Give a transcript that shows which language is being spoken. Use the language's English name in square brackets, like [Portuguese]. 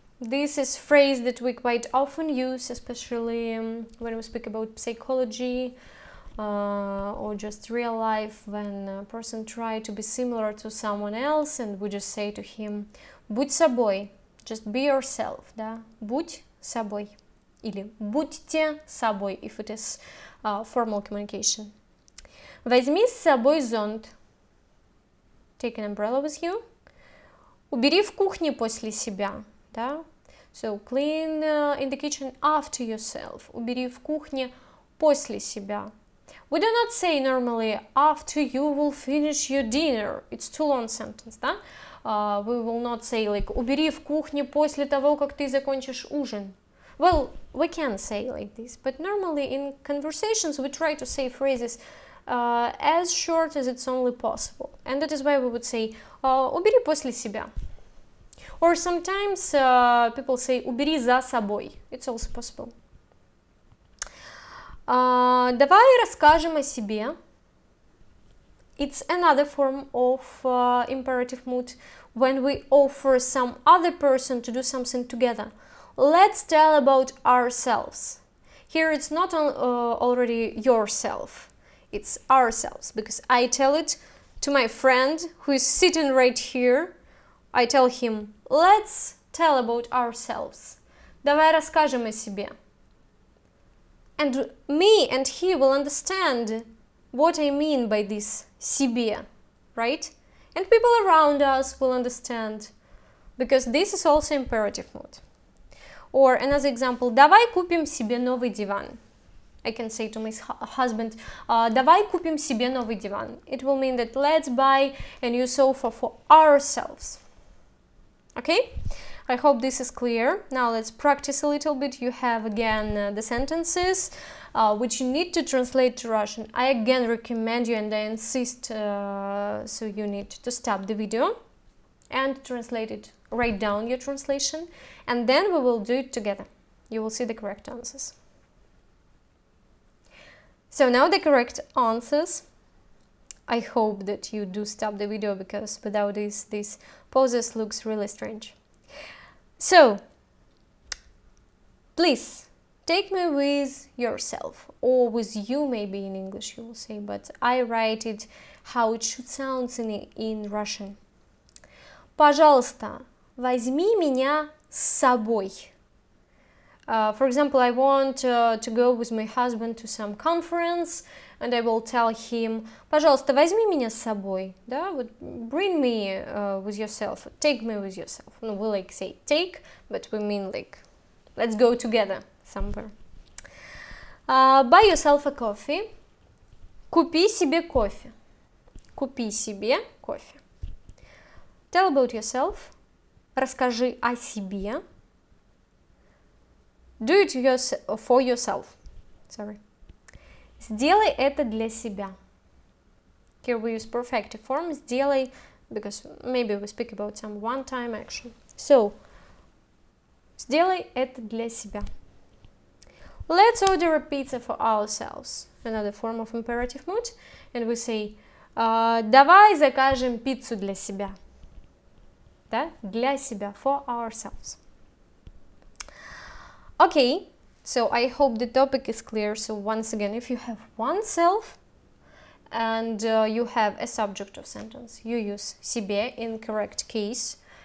[English] This is a phrase that we quite often use, especially when we speak about psychology or just real life, when a person tries to be similar to someone else and we just say to him [Russian] «Будь собой», [English] just be yourself, да? [Russian] «Будь собой» или «Будьте собой» [English] if it is formal communication. [Russian] Возьми с собой зонт. [English] Take an umbrella with you. [Russian] Убери в кухне после себя, да? [English] So, clean in the kitchen after yourself. [Russian] Убери в кухне после себя. [English] We do not say normally after you will finish your dinner. It's too long sentence, да? We will not say like [Russian] убери в кухне после того, как ты закончишь ужин. [English] Well, we can say like this, but normally in conversations we try to say phrases as short as it's only possible. And that is why we would say [Russian] убери после себя. [English] Or sometimes people say [Russian] убери за собой. [English] It's also possible. [Russian] Давай расскажем о себе. [English] It's another form of imperative mood when we offer some other person to do something together. Let's tell about ourselves. Here it's not already yourself, it's ourselves, because I tell it to my friend who is sitting right here. I tell him, let's tell about ourselves. [Russian] Давай расскажем о себе. [English] And me and he will understand what I mean by this СЕБЯ, right? And people around us will understand, because this is also imperative mood. Or another example, [Russian] давай купим себе новый диван. [English] I can say to my husband, [Russian] давай купим себе новый диван. [English] It will mean that let's buy a new sofa for ourselves. Okay? I hope this is clear. Now let's practice a little bit. You have again the sentences which you need to translate to Russian. I again recommend you and I insist, so you need to stop the video and translate it. Write down your translation and then we will do it together. You will see the correct answers. So now the correct answers. I hope that you do stop the video, because without this poses looks really strange. So, please take me with yourself, or with you maybe in English you will say, but I write it how it should sound in Russian. [Russian] Пожалуйста, возьми меня с собой. [English] For example, I want to go with my husband to some conference, and I will tell him, [Russian] пожалуйста, возьми меня с собой, [English] да, вот, bring me with yourself, take me with yourself. No, we like say take, but we mean like, let's go together somewhere. Buy yourself a coffee. [Russian] Купи себе кофе. Купи себе кофе. [English] Tell about yourself. [Russian] Расскажи о себе. [English] Do it for yourself. Sorry. [Russian] Сделай это для себя. [English] Here we use perfective form. Сделай, because maybe we speak about some one-time action. [Russian] So, сделай это для себя. [English] Let's order a pizza for ourselves. Another form of imperative mood. And we say, [Russian] давай закажем пиццу для себя. Да? Для себя, [English] for ourselves. Okay, so I hope the topic is clear. So once again, if you have oneself and you have a subject of sentence, you use СЕБЯ in correct case.